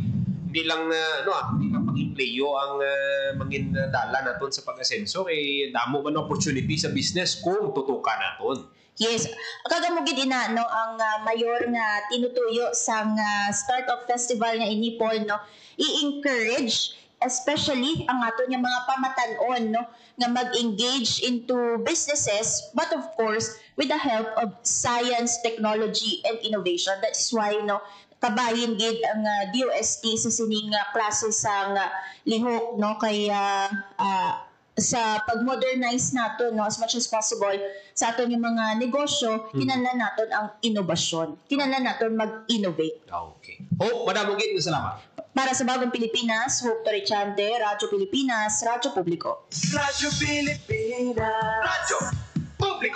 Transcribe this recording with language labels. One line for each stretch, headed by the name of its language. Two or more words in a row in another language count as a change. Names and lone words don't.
Hiligaynon: Hindi lang hindi ka pag-playo ang mangin dala naton sa pag-asenso kay damo man opportunity sa business kung tutukan naton. Yes, kagamo gid ina no ang mayor nga tinutuyo sang Startup Festival nga ini Paul no i-encourage especially ang ato nga mga pamatan-on no nga mag-engage
English: into businesses but of course with the help of science, technology and innovation. That is why
Hiligaynon: no kabahin gid ang DOST sa sining klase sang lihok no kay sa pag-modernize nato no
English: as much as possible
Hiligaynon: sa aton yung mga negosyo, kinahanglan naton ang inobasyon. Kinahanglan naton mag-innovate. Okay. Madamo gid salamat.
Filipino: Para sa Bagong Pilipinas, Hope Torichante, Radyo Pilipinas, Radyo Publiko. Radyo Pilipinas. Radyo Publiko.